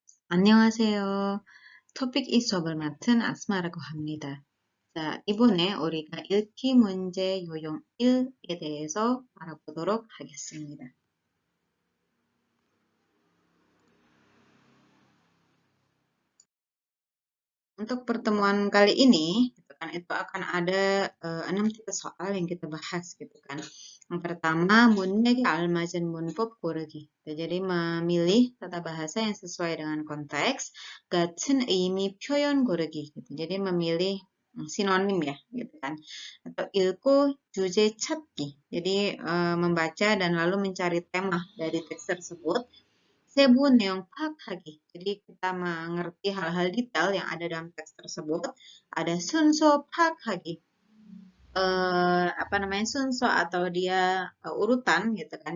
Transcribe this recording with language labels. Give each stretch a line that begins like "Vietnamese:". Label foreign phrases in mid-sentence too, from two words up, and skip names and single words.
Korean: 안녕하세요. 토픽 이 수업을 맡은 아스마라고 합니다. 자, 이번에 우리가 읽기 문제 요령 1에 대해서 알아보도록 하겠습니다.
Indonesian: Untuk pertemuan kali ini, gitu kan, itu akan ada 6 tipe soal yang kita bahas, gitu kan. Yang pertama,
Korean: 문맥에 알맞은 문법 고르기.
Indonesian: Jadi memilih tata bahasa yang sesuai dengan konteks,
Korean: 같은 의미 표현 고르기.
Indonesian: Gitu. Jadi memilih sinonim ya, gitu kan.
Korean: Atau 읽고 주제 찾기.
Indonesian: Jadi membaca dan lalu mencari tema dari teks tersebut.
Korean: 세부 내용 파악하기.
Indonesian: Jadi kita mengerti hal-hal detail yang ada dalam teks tersebut.
Korean: Ada 순서 파악하기.
Indonesian: Apa namanya sunso atau dia urutan gitu kan.